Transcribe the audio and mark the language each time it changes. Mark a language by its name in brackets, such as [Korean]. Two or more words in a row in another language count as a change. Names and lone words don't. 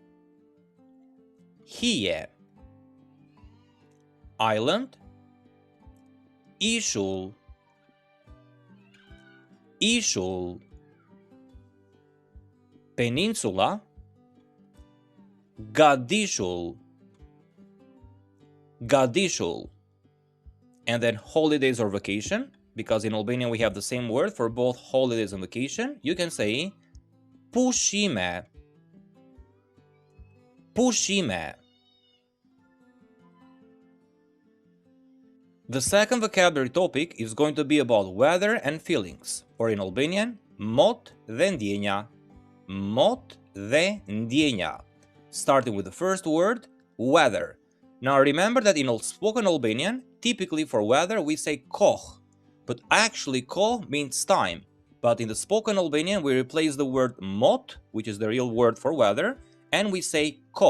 [Albanian] Hije. Island, ishull. Ishull. Peninsula, gadishull. Gadishull. [English] And then holidays or vacation, because in Albanian we have the same word for both holidays and vacation. You can say pushime. Pushime. The second vocabulary topic is going to be about weather and feelings, or in Albanian, [Albanian] mot dhe ndjenja. Mot dhe ndjenja. [English] Starting with the first word, weather. Now remember that in spoken Albanian, typically for weather we say koh, but actually koh means time. But in the spoken Albanian we replace the word mot, which is the real word for weather, and we say koh.